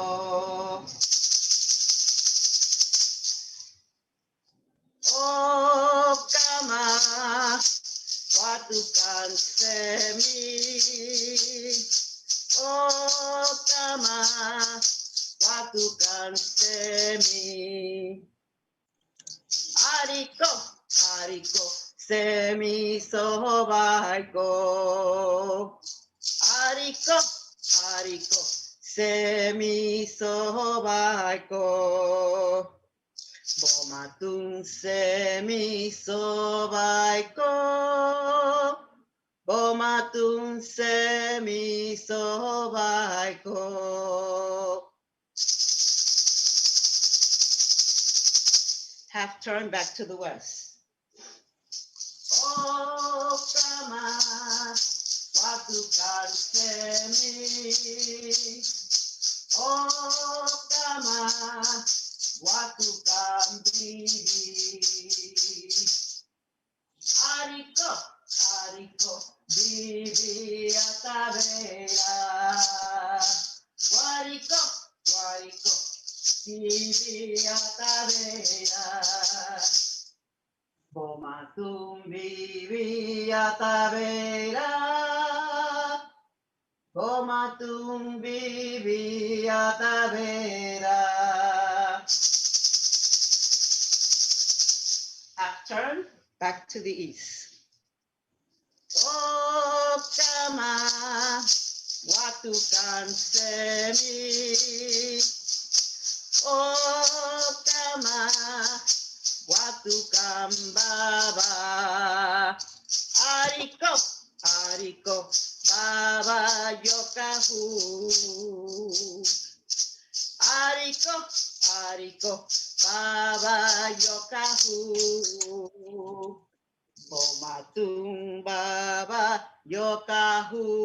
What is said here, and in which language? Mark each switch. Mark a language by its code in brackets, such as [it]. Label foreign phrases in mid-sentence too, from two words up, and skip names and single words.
[tnq] Oh, kama watukan semi. Oh, kama watukan semi. Ariko, ariko, semi sobaiko. Ariko, ariko, semi sobaiko. Komatun semi sobaiko. Komatun semi sobaiko. [en] Half turn back to the west. [tnq] Oh, kama watukan semi. Oh, kama watukan bibi. Ariko, ariko, bibi atavera. Wariko, wariko, bibi atavera. Komatun bibi atavera. Komatun bibi atavera. [en] Half turn back to the east. [tnq] Oh, kama watukan semi. Oh, kama watukan baba. Ariko, ariko, baba yokahu. Ariko, ariko, baba yokahu. Komatun baba yokahu.